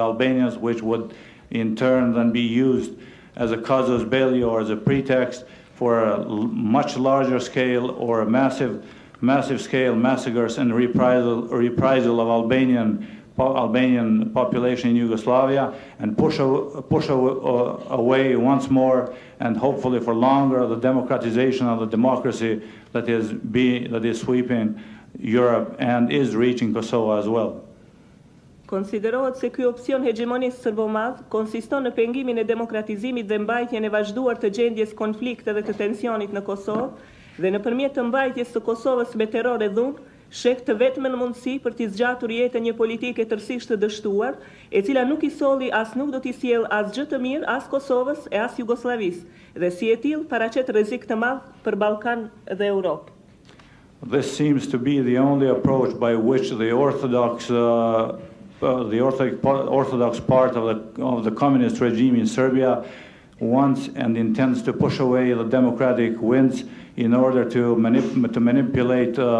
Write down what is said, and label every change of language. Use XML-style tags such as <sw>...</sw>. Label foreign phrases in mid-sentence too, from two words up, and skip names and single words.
<en>Albanians, which would in turn then be used as a casus belli or as a pretext for a much larger scale or a massive scale massacres and reprisal of Albanian population in Yugoslavia, and push away once more and hopefully for longer the democratization of the democracy that is sweeping Europe and is reaching Kosovo as well.</en> <sq>Konsiderohet se ky opsion hegemonist serbomadh konsiston në pengimin e demokratizimit dhe mbajtjen e vazhduar të gjendjes konflikte dhe të tensionit në Kosovë, dhe nëpërmjet të mbajtjes së Kosovës me terror e dhunë, sheh të vetmën mundësi për t'i zgjatur jetën një politike tërësisht të dështuar, e cila nuk i solli as nuk do t'i sjell as gjë të mirë as Kosovës e as Jugosllavisë, dhe si e tillë paraqet rrezik të madh për Ballkan dhe Europë.</sq> <en>This seems to be the only approach by which the Orthodox part of the communist regime in Serbia wants and intends to push away the democratic winds in order to manipulate</en>